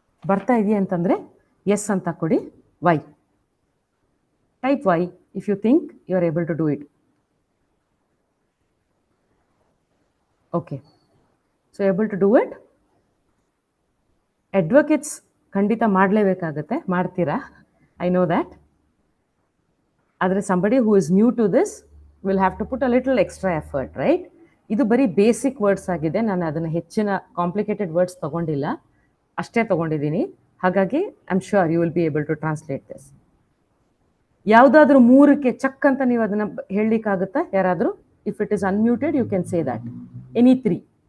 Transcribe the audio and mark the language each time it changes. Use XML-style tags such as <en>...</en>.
<kn>ಬರ್ತಾ ಇದೆಯಾ ಅಂತಂದ್ರೆ ಎಸ್ ಅಂತ ಕೊಡಿ.</kn> <en>Y, type Y if you think you are able to do it. Okay, so able to do it.</en> <kn>Advocates ಖಂಡಿತ ಮಾಡಲೇಬೇಕಾಗತ್ತೆ, ಮಾಡ್ತೀರಾ,</kn> <en>I know that. ಆದರೆ somebody who is new to this will have to put a little extra effort, right?</en> <kn>ಇದು ಬರೀ basic words ಆಗಿದೆ. ನಾನು ಅದನ್ನು ಹೆಚ್ಚಿನ complicated words ತಗೊಂಡಿಲ್ಲ, ಅಷ್ಟೇ ತಗೊಂಡಿದ್ದೀನಿ.</kn> <en>ಹಾಗಾಗಿ I am sure you will be able to translate this.</en> <kn>ಯಾವುದಾದ್ರೂ ಮೂರಕ್ಕೆ ಚಕ್ ಅಂತ ನೀವು ಅದನ್ನು ಹೇಳಲಿಕ್ಕಾಗುತ್ತಾ ಯಾರಾದರೂ?</kn> <en>If it is unmuted you can say that. Any 3.</en>